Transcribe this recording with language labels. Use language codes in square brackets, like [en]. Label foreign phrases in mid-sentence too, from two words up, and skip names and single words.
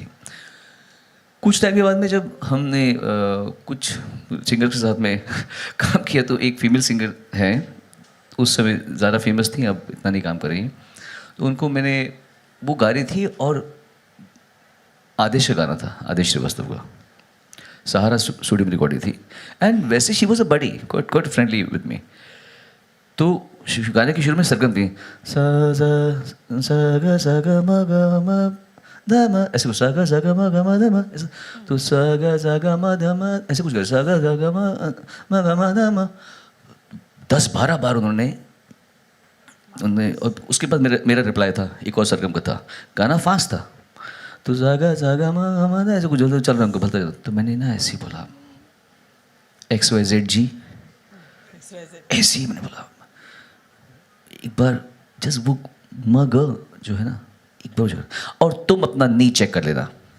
[hi] कुछ टाइम के बाद में जब हमने कुछ सिंगर के साथ में काम किया, तो एक [en] female singer [hi] हैं, उस समय ज़्यादा फेमस थी, अब इतना नहीं काम कर रही हैं, तो उनको मैंने, वो गा रही थी और आदेश का गाना था, आदेश श्रीवास्तव का, सहारा स्टूडियो में रिकॉर्डिंग थी। [en] एंड वैसे she was a buddy quite friendly with me. [hi] तो गाने की शुरू में सरगम थी, सा सा ग म ग म ध म, ऐसे कुछ सा ग म ग म ध म, तो सा ग म ध म, ऐसे कुछ सा ग म ध म। 10-12 बार उन्होंने, और उसके बाद मेरा रिप्लाई था, एक और सरगम का था, गाना फास्ट था, तो जागा म ऐसे कुछ चल रहा हमको भलता। तो मैंने ना ऐसे ही बोला, XYZ, ऐसे ही मैंने बोला, एक बार जस्ट वो म ग जो है ना, एक बार जो, और तुम अपना नी चेक कर लेना।